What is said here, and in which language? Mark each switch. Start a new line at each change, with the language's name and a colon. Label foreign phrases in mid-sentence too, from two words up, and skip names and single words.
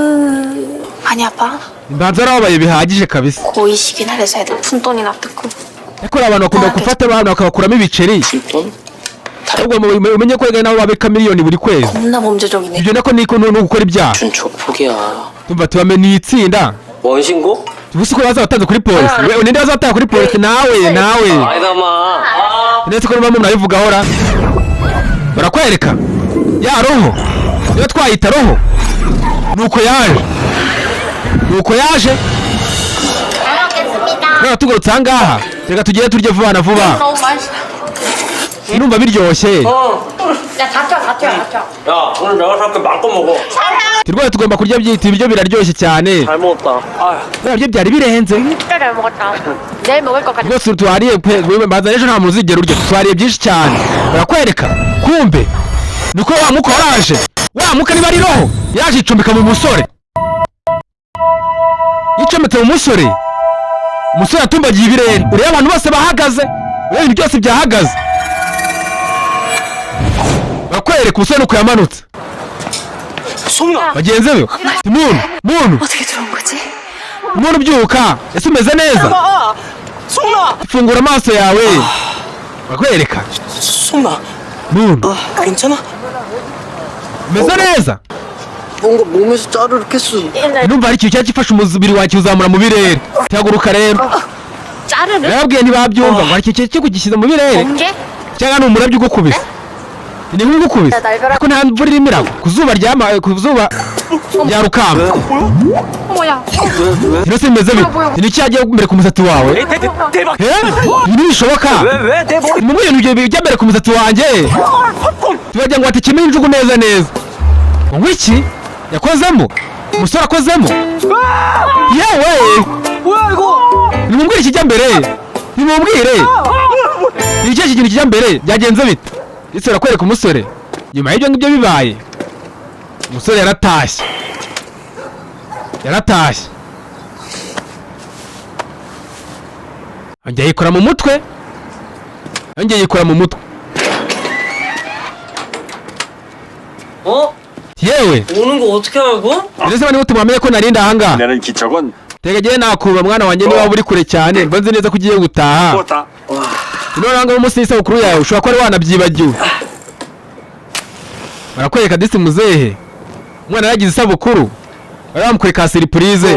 Korean: 많이 아파?
Kinyarwanda: imbanza arababaye bihagije kabisa
Korean: 고이시긴 하래서 애들 푼돈이나 뜯고
Kinyarwanda: ariko abantu bakunda gufata abantu bakabakuramo ibiceri
Korean: 돈?
Kinyarwanda: ahubwo umenye ko nabo babika miliyoni buri kwezi
Korean: 겁나 범죄적이네.
Kinyarwanda: ibyo nako ni gukora ibyaha
Korean: 준 조폭이야.
Kinyarwanda: tumva tubame ni itsinda
Korean: 원신고?
Kinyarwanda: ubusi ko bazabatanze kuri polisi ninde bazatanga kuri polisi nawe
Korean: 아이다마.
Kinyarwanda: ndetse ko bamwe murabivuga ahora barakwereka ya roho iyo twayita roho nuko yaje rero tugarutse ahangaha reka tugende turye vuba na vuba
Korean: 너무 맛있어.
Kinyarwanda: numva biryoshye
Korean: 야, 다쳐. 야, 오늘 내가 살게 마음껏 먹어.
Kinyarwanda: turwaye tugomba kurya byita ibiryo biraryoshye cyane
Korean: 잘 먹었다. 아,
Kinyarwanda: nabyo byari birenze
Korean: 진짜 잘 먹었다. 내일 먹을 것 같아.
Kinyarwanda: rwose twariye maze ejo nta muntu uzigera urya twariye byinshi cyane barakwereka kumbe niko wa muka waraje wa muka niba ari roho yaje icumbika mu musore yicometse mu musore umusore atumbagiye ibirere ureba abantu bose bahagaze ureba ibintu byose byahagaze barakwereka umusore nuko yamanutse
Korean: 소문아.
Kinyarwanda: bagenzi be muntu
Korean: 어떻게 들어온 거지?
Kinyarwanda: umuntu ubyuka ese umeze neza
Korean: 소문아.
Kinyarwanda: fungura amaso yawe barakwereka
Korean: 소문아.
Kinyarwanda: muntu
Korean: 괜찮아?
Kinyarwanda: umeze neza
Korean: 뭔가 몸에서 짜르륵했어.
Kinyarwanda: numva hari ikintu cyari gifashe umubiri wawe kiwuzamura mu birere tihaguruka rero
Korean: 짜르르?
Kinyarwanda: yarabwiye ntibabyumva ngo hari ikintu cyari kugishyize mu birere
Korean: 번개?
Kinyarwanda: cyangwa ni umurabyo ugukubise ni nk'ugukubise
Korean: 날벼락.
Kinyarwanda: ariko nta mvura irimo iragwa ku zuba rya rukamba
Korean: 어머야.
Kinyarwanda: rero se bimeze bite ni iki yagiye mbere ku musatsi wawe
Korean: 대박.
Kinyarwanda: ibi ntibishoboka
Korean: 내 머리.
Kinyarwanda: ni mu bintu bijya mbere ku musatsi wanjye tubagira ngo watekemo injugu neza ngo iki yakozemo umusore akozemo yewe
Korean: 뭐야 이거?
Kinyarwanda: nimubwire ikijya mbere nimubwire ni ikihe kintu kijya mbere byagenze bite ese urakwereka umusore nyuma y'ibyo ngibyo bibaye umusore yaratashye yongeye yikora mu mutwe
Korean: 어?
Kinyarwanda: yewe
Korean: 오는 거 어떻게 알고?
Kinyarwanda: ndetse bane gute mwamenye ko narinda ahangaha
Korean: 나는 기척은
Kinyarwanda: tegegeye nakuba mwana wanjye niba uri kure cyane mba nzi neza ko ugiye gutaha
Korean: 다
Kinyarwanda: none ahangaha umunsi w'isabukuru yawe ushobora kuba wari wanabyibagiwe barakwereka disi muzehe umwana yagize isabukuru bari bamukore ka siripurize